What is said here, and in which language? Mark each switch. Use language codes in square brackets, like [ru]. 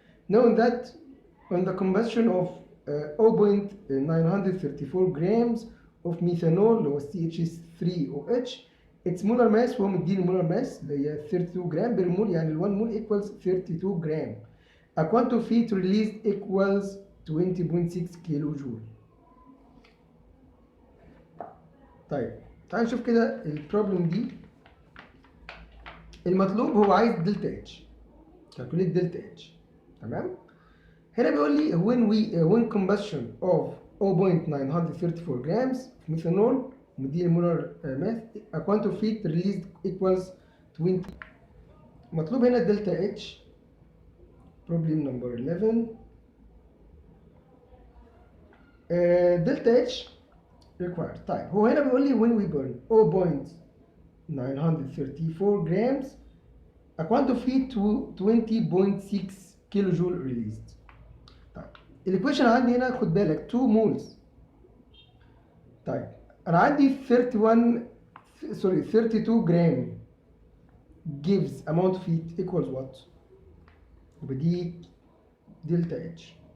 [en] Knowing that on the combustion of 0.934 grams of methanol اللي هو CH3OH, its molar mass هو مديني molar mass اللي هي 32 جرام بير مول، يعني ال 1 mole equals 32 gram. A quantum of heat released equals 20.6 kilo joule. [ar] طيب تعال نشوف كده البروبلم دي. [en] المطلوب هو عايز delta H, calculate delta H, تمام؟ هنا بيقول لي when combustion of 0.934 grams of methanol مديني molar mass a quantum of heat released equals 20. [ar] مطلوب هنا دلتا اتش. problem number 11. دلتا اتش required. [en] طيب هو هنا بيقول لي when we burn 0.934 grams a quantum of heat to 20.6 kilo joule released. [ar] طيب الايكويشن عندي هنا خد بالك 2 مولز. طيب انا عندي 32 جرام gives amount of heat equals what؟ يبقى دي دلتا اتش.